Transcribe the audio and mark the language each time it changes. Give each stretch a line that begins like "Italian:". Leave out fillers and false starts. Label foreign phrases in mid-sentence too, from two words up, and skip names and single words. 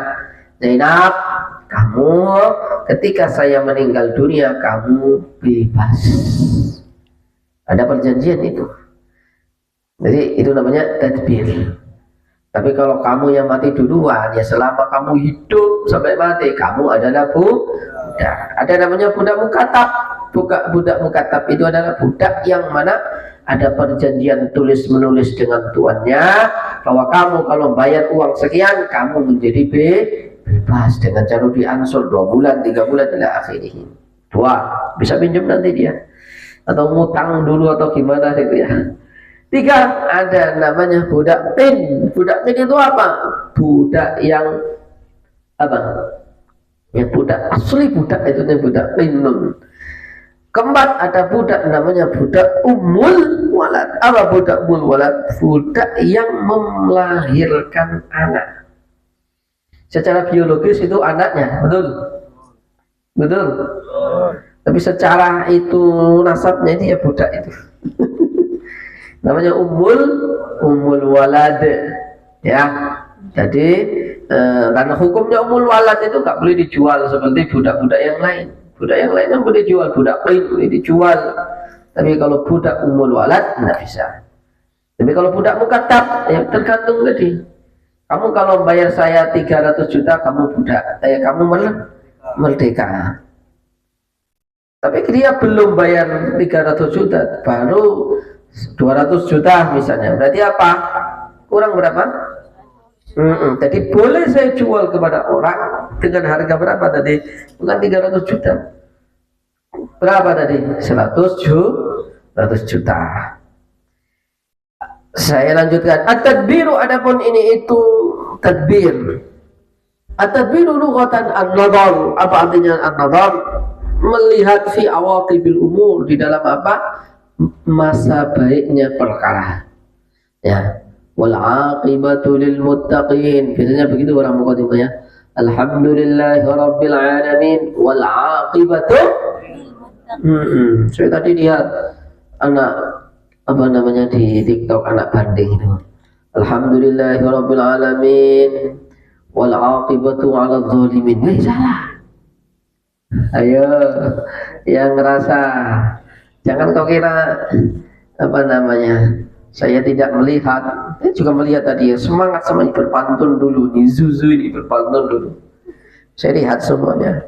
Indonesian: Zainab, kamu ketika saya meninggal dunia kamu bebas. Ada perjanjian itu. Jadi itu namanya tadbir. Tapi kalau kamu yang mati duluan, ya selama kamu hidup sampai mati kamu adalah budak. Ada namanya budak mukatab. Budak mukatab itu adalah budak yang mana ada perjanjian tulis menulis dengan tuannya bahwa kamu kalau bayar uang sekian kamu menjadi bebas dengan cara diansur 2 bulan 3 bulan
Arabic: إلى آخره.
Indonesian: 2 bisa pinjam nanti dia atau ngutang dulu atau gimana gitu ya. 3 ada namanya budak pin. Budak pin itu apa? Budak yang yang budak asli, budak itu budak pin. Keempat ada budak namanya budak
Arabic: أم الولد.
Indonesian: Apa budak
Arabic: أم الولد?
Indonesian: Budak yang melahirkan anak. Secara biologis itu anaknya, betul. Tapi secara itu nasabnya itu ya budak itu. Namanya
Arabic: أم الولد.
Indonesian: Ya, jadi karena hukumnya
Arabic: أم الولد
Indonesian: itu nggak boleh dijual seperti budak-budak yang lain. Budak yang lain kan boleh dijual, budak lain boleh dijual. Tapi kalau budak
Arabic: أم الولد
Indonesian: nggak bisa. Tapi kalau budak mukatab ya tergantung tadi. Kamu kalau bayar saya 300 juta kamu budak, kamu merdeka. Tapi dia belum bayar 300 juta, baru 200 juta misalnya. Berarti apa? Kurang berapa? Jadi boleh saya jual kepada orang dengan harga berapa tadi? Bukan 300 juta. Berapa tadi? 100 juta. Saya lanjutkan. At-tadbiru, adapun ini itu tadbir.
Arabic: التدبير لغة النظر.
Indonesian: Apa artinya an-nadhar? Melihat
Arabic: في عواقب الأمور,
Indonesian: di dalam apa? Masa baiknya perkara. Ya.
Arabic: والعاقبة للمتقين.
Indonesian: Biasanya begitu orang mukadimah ya.
Arabic: الحمد لله رب العالمين والعاقبة.
Indonesian: Saya tadi lihat anak apa namanya di TikTok, anak banding itu.
Arabic: الحمد لله رب العالمين والعاقبة على الظالمين.
Indonesian: Salah. Ayo yang ngerasa, jangan kau kira apa namanya saya tidak melihat, saya juga melihat tadi ya, semangat semuanya berpantun dulu nih, Zuzu ini berpantun dulu, saya lihat semuanya.